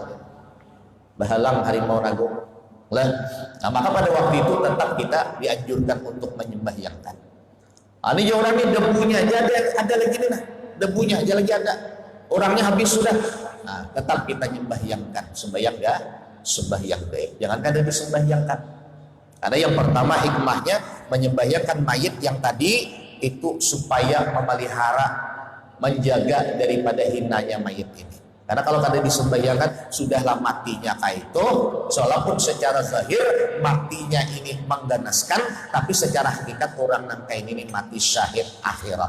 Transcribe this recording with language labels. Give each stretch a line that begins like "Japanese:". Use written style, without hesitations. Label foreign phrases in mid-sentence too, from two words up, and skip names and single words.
Indonesian: Bahalang harimau nagung. Nah, maka pada waktu itu tetap kita dianjurkan untuk menyembahyangkan. Nah, ini orang ini debunya aja ada lagi nih, nah. Debunya aja lagi ada. Orangnya habis sudah. Nah, tetap kita menyembahyangkan. Sembahyang enggak? Sembahyang gaib. Jangan kada disembahyangkan. Karena yang pertama hikmahnya menyembahyangkan mayit yang tadi itu supaya memelihara, menjaga daripada hinanya mayit ini. Karena kalau kada disembahyangkan sudahlah matinya kayak itu, walaupun secara zahir matinya ini mengganaskan, tapi secara hakikat orang nang kayak ini mati syahid akhirat.